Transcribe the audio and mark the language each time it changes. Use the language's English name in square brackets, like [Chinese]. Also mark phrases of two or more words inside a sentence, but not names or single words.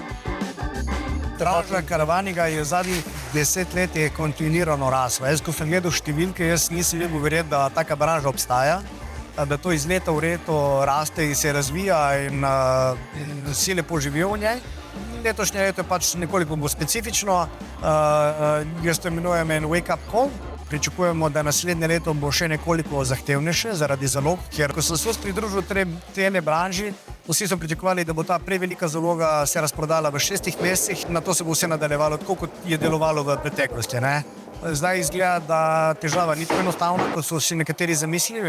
[Slovenian] Branža karavaninga je zadnjih 10 let kontinuirano rasla. Jaz, ko sem gledal številke, jaz nisem mogel verjeti, da taka branža obstaja, da to iz leta v leto raste in se razvija in si lepo živijo v njej. Letošnje leto je pač nekoliko bolj specifično. Jaz to imenujem en [English] wake-up call. [Slovenian] Pričakujemo, da naslednje leto bo še nekoliko zahtevnejše zaradi zalog, ker ko sem se pridružil tej branži, vsi so pričakovali, da bo ta prevelika zaloga se razprodala v 6 mesecih, na to se bo vse nadaljevalo tako, kot je delovalo v preteklosti. Zdaj izgleda, da težava ni tako enostavna, kot so si nekateri zamislili.